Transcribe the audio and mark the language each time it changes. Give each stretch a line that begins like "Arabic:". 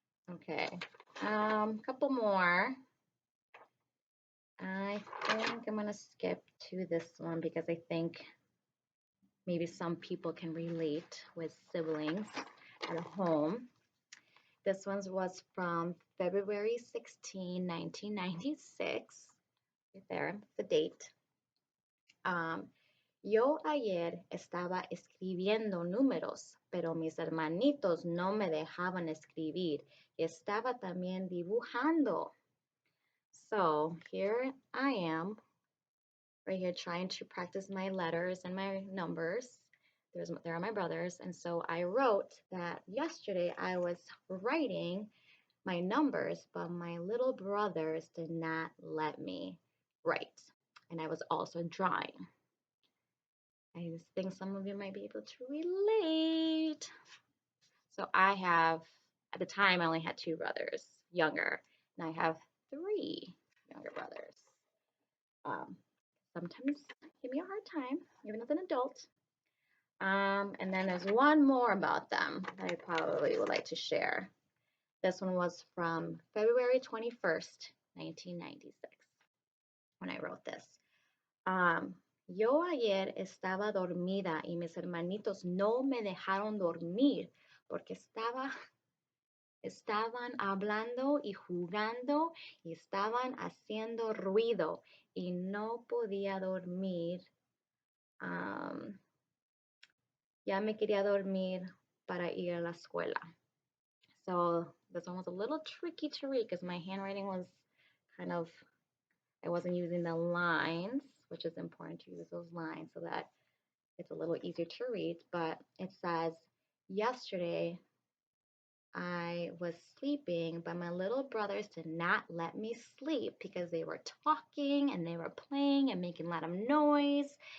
English: Okay, couple more. I think I'm gonna skip to this one because I think maybe some people can relate with siblings at home. This one was from February 16, 1996. Right there, the date.
Spanish: Yo ayer estaba escribiendo números, pero mis hermanitos no me dejaban escribir y estaba también dibujando.
English: So here I am, right here, trying to practice my letters and my numbers. There are my brothers, and so I wrote that yesterday I was writing my numbers, but my little brothers did not let me write, and I was also drawing. I think some of you might be able to relate. So I have, at the time, I only had two brothers, younger, and I have three younger brothers. Sometimes give me a hard time, even as an adult. And then there's one more about them that I probably would like to share. This one was from February 21st, 1996, when I wrote this.
Spanish: Yo ayer estaba dormida y mis hermanitos no me dejaron dormir porque estaban hablando y jugando y estaban haciendo ruido y no podía dormir. Ya me quería dormir para ir a la escuela.
English: So this one was a little tricky to read because my handwriting was kind of, I wasn't using the lines, which is important to use those lines so that it's a little easier to read. But it says, yesterday I was sleeping, but my little brothers did not let me sleep because they were talking and they were playing and making a lot of noise.